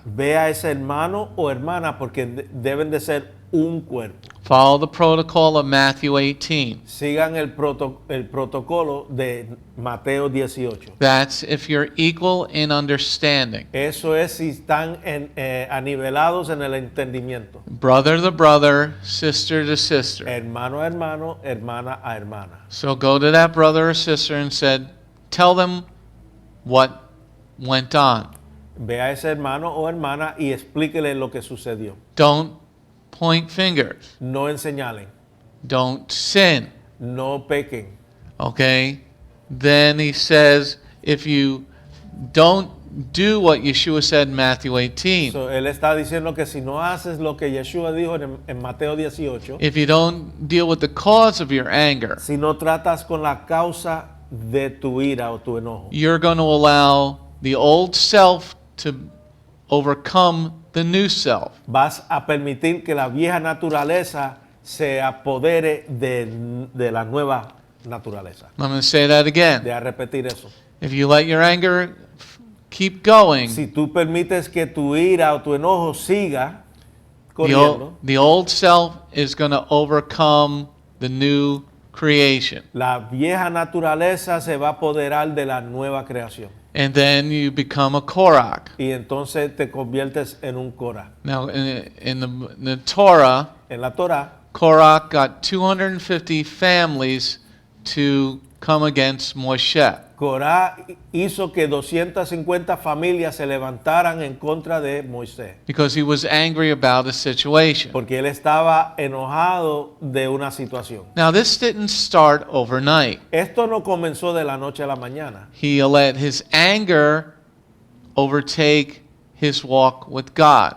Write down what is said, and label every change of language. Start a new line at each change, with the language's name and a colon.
Spanish: ve a ese hermano o hermana porque deben de ser un cuerpo.
English: Follow the protocol of Matthew 18.
Spanish: Sigan el protocolo de Mateo 18.
English: That's if you're equal in understanding.
Spanish: Eso es si están anivelados en el entendimiento.
English: Brother to brother, sister to sister.
Spanish: Hermano a hermano, hermana a hermana.
English: So go to that brother or sister and tell them what went on.
Spanish: Ve a ese hermano o hermana y explíquele lo que sucedió.
English: Don't point fingers.
Spanish: No enseñalen,
English: Don't sin.
Spanish: no pequen.
English: Okay? Then he says, if you don't do what Yeshua said in Matthew 18,
Spanish: So, él está diciendo que si no haces lo que Yeshua dijo en Mateo 18,
English: if you don't deal with the cause of your anger,
Spanish: si no tratas con la causa de tu ira o tu enojo,
English: you're going to allow the old self to overcome the new self.
Spanish: vas a permitir que la vieja naturaleza se apodere de la nueva naturaleza.
English: I'm going to say that again.
Spanish: De a repetir eso.
English: If you let your anger keep going,
Spanish: Si tú permites que tu ira o tu enojo siga
English: the
Spanish: corriendo,
English: old self is going to overcome the new creation.
Spanish: la vieja naturaleza se va a apoderar de la nueva creación.
English: And then you become a Korach.
Spanish: Y entonces te conviertes en un Korah.
English: Now, in the Torah,
Spanish: En la Torah,
English: Korach got 250 families to come against Moshe.
Spanish: Corá hizo que 250 familias se levantaran en contra de Moisés,
English: Because he was angry about a situation.
Spanish: porque él estaba enojado de una situación.
English: Now, this didn't start overnight.
Spanish: Esto no comenzó de la noche a la mañana.
English: He let his anger overtake his walk with God.